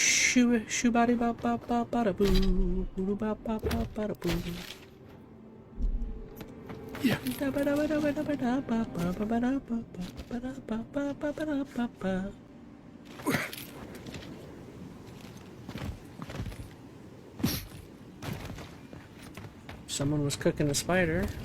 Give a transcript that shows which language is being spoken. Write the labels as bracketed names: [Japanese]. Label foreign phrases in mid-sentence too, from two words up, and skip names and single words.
[English] Shoo body ba ba ba ba da boo. Boo ba ba ba ba da boo. Yeah. Someone was cooking a spider.